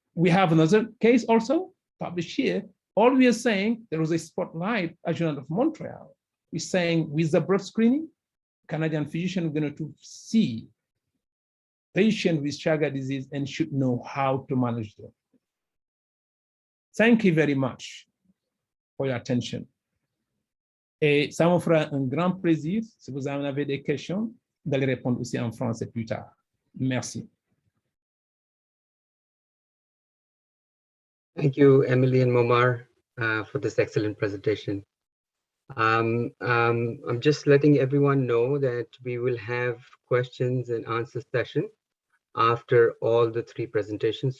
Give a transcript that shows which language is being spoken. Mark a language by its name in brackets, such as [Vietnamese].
[English] We have another case also published here. All we are saying, there was a spotlight at Journal of Montreal. We're saying with the blood screening, Canadian physician are going to see patients with Chagas disease and should know how to manage them. Thank you very much for your attention. [French] Et ça me fera un grand plaisir, si vous en avez des questions, d'aller répondre aussi en français plus tard. Merci. [English] Thank you, Emily and Momar, for this excellent presentation. I'm just letting everyone know that we will have questions and answer session after all the 3 presentations.